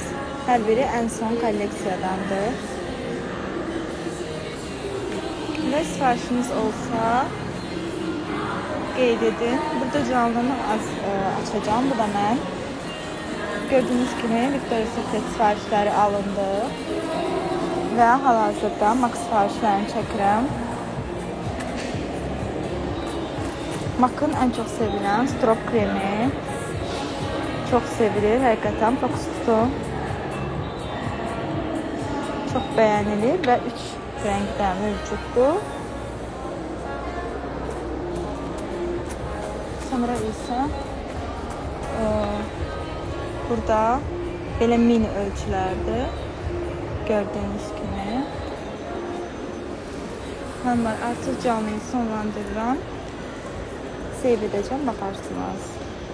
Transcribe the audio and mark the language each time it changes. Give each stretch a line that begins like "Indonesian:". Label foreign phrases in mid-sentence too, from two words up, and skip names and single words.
Azerbaijani: Hər biri en son kolleksiyadandır. Və sifarişiniz olsa qeyd edin. Burada canlını açacağım. Bu da mən.
Turkish: Gördüğünüz gibi
Azerbaijani: Victoria's Secret sifarişləri alındı və hal-hazırda MAK sifarişlərini çəkirəm.
Turkish: MAK'ın en çok sevilen strop kremi çok sevilir.
Azerbaijani: Həqiqətən fokus tutun.
Turkish: Çok beğenilir ve
Azerbaijani: 3 renkdə mövcuddur. Sonra isə burada belə mini ölçülərdir.
Turkish: Gördüğünüz gibi.
Azerbaijani: Hanımlar, artıq canlıyı sonlandırıram.
Turkish: Save edeceğim, bakarsınız.